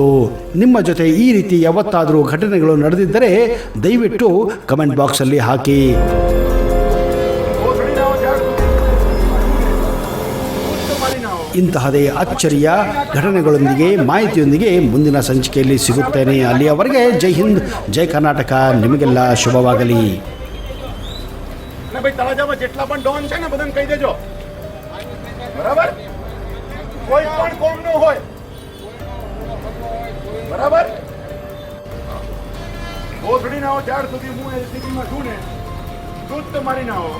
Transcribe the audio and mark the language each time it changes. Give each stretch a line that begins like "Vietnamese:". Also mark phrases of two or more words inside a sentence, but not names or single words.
Kannada: ನಿಮ್ಮ ಜೊತೆ ಈ ರೀತಿ ಯಾವತ್ತಾದರೂ ಘಟನೆಗಳು ನಡೆದಿದ್ದರೆ ದಯವಿಟ್ಟು ಕಮೆಂಟ್ ಬಾಕ್ಸಲ್ಲಿ ಹಾಕಿ. ಇಂತಹದೇ ಅಚ್ಚರಿಯ ಘಟನೆಗಳೊಂದಿಗೆ, ಮಾಹಿತಿಯೊಂದಿಗೆ ಮುಂದಿನ ಸಂಚಿಕೆಯಲ್ಲಿ ಸಿಗುತ್ತೇನೆ. ಅಲ್ಲಿಯವರೆಗೆ ಜೈ ಹಿಂದ್, ಜೈ ಕರ್ನಾಟಕ. ನಿಮಗೆಲ್ಲ ಶುಭವಾಗಲಿ.
Gujarati: જેટલા પણ ડોન છે ને બધાને કહી દેજો, બરાબર? કોઈ પણ કોમ નો હોય, બરાબર? ગોધડી ના હો ત્યાર સુધી હું એ સ્થિતિમાં છું ને, તું જ તમારી ના હો.